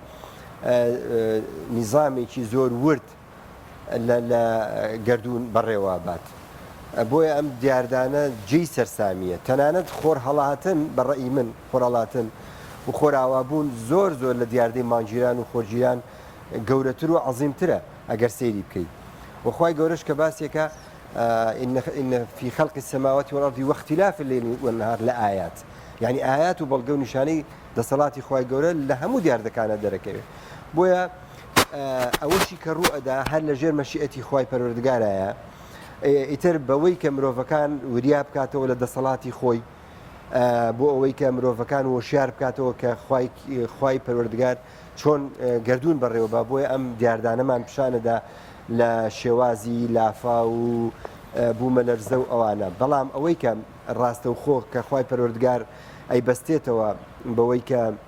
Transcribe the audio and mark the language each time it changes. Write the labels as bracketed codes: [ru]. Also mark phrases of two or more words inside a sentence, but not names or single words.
[ckb] نیزامێکی زۆر ورد لە گەردون بەڕێوە بات بۆیە ئەم دیاردانە جێی سەرسامیە تەنانەت خۆر هەڵاتن بەڕێی من خۆرهڵاتن و خۆراوابوون زۆر لە دیاردەی مانگیران و خۆرگیران گەورەتر و عەزیمترە ئەگەر سەیری بکەیت وخوای گەورەش کە باسێکە [ar] إن في خلق السماوات والأرض واختلاف الليل والنهار لآيات [ckb] يعني آيات وبلغ نشاني دەسەڵاتی خوای گەورە لە هەموو دیاردەکانە دەرەکەوێت بۆیە ئەوەشی کە ڕوئەدا هەر لە ژێر مەشیئەتی خوای پەروەردگارایە ئیتر بەوەی کە مرۆڤەکان وریا بکاتەوە لە دەسەڵاتی خۆی بۆ ئەوەی کە مرۆڤەکان وشیار بکاتەوە کە خوای پەروەردگار چۆن گردون بەڕێوەبا بۆیە ئەم دیاردانەمان پیشانەدا لە شێوازی لافا و بوومە لەرزە و ئەوانە بەڵام ئەوەی کە ڕاستە و خۆ کە خوای پەروەردگار ئەیبەستێتەوە بەوەی کە